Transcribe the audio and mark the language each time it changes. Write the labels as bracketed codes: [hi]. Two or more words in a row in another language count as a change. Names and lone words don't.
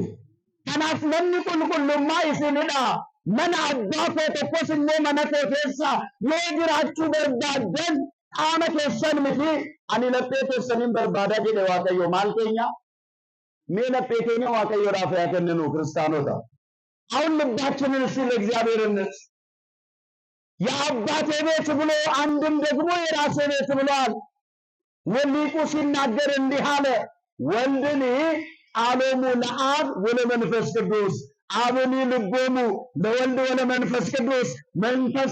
[om] Kanaaf namni qulqullummaa isinidha. Mana abbaa koo tokkos immoo mana koo keessa yoo jiraachuu barbaadan qaama keessan miti ani laphee keessaniin barbaadaa jedhe Waaqayyo. Maal keenya? Mee laphee keenya Waaqayyoodhaaf yaa kenninu [am] ክርስቲያኖታ። አሁን ልባችንን እስቲ ለእግዚአብሔር እንስጥ። የአባቴ ቤት ብሎ አንድም ደግሞ የራሴ ቤት ብሏል። ወሊቁ ሲናገር እንዲህ አለ፣ [gez] ወልድን አሎሙ ለአብ ወለመንፈስ ቅዱስ አብኒ ልቦሙ ለወልድ ወለመንፈስ ቅዱስ መንፈስ